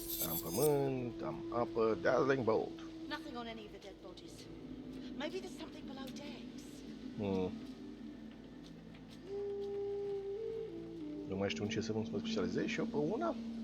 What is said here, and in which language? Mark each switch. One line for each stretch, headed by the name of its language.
Romanian: Am pământ, am apă, dazzling bolt.
English: Nothing on any of the dead bodies. Maybe there's something below decks.
Romanian: Nu mai știu în ce să mă specializez și eu pe una.